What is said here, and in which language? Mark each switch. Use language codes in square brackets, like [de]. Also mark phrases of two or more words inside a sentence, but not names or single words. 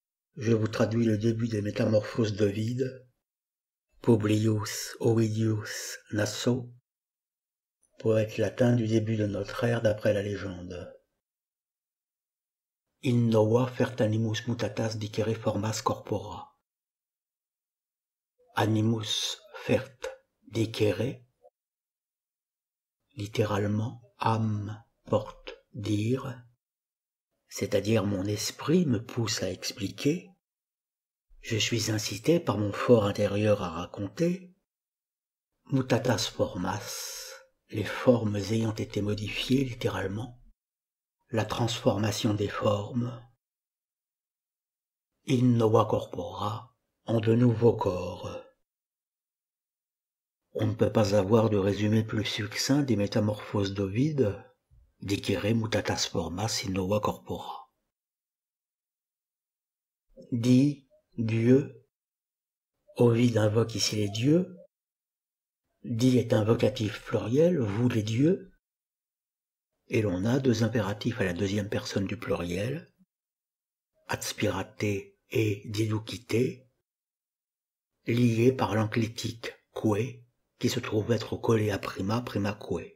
[fr] Je vous traduis le début des Métamorphoses d'Ovide, Publius Ovidius Naso, poète latin du début de notre ère d'après la légende. [la] In nova fert animus mutatas dicere formas corpora. Animus fert dicere, [fr] littéralement âme porte dire, c'est-à-dire mon esprit me pousse à expliquer, je suis incité par mon fort intérieur à raconter, [la] mutatas formas, [fr] les formes ayant été modifiées littéralement, la transformation des formes, [la] in nova corpora, [fr] en de nouveaux corps. On ne peut pas avoir de résumé plus succinct des Métamorphoses d'Ovide, [la] dicere mutatas formas in nova corpora. [fr] Dit Dieu, Ovide invoque ici les dieux, dit est un vocatif pluriel, vous les dieux, et l'on a deux impératifs à la deuxième personne du pluriel, [la] adspirate et diducite, [fr] liés par l'enclitique que, qui se trouve être collé à [la] prima que.